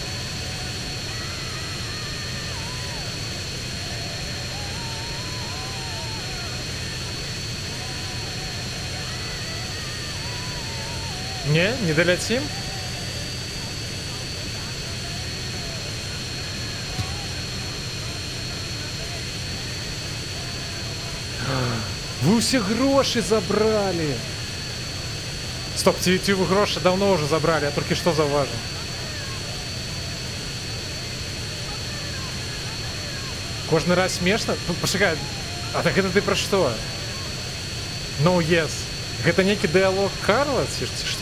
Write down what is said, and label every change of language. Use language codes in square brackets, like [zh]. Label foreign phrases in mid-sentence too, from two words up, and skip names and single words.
[ru] Не долетим? Вы все гроши забрали. [uk] Стоп, ці гроші давно вже забрали, я тільки що зауважив. Кожний раз смішно? Почекай, а так гэта ты про що? [en] No yes. [be] Гэта нейкі дыалог Карла, ці што?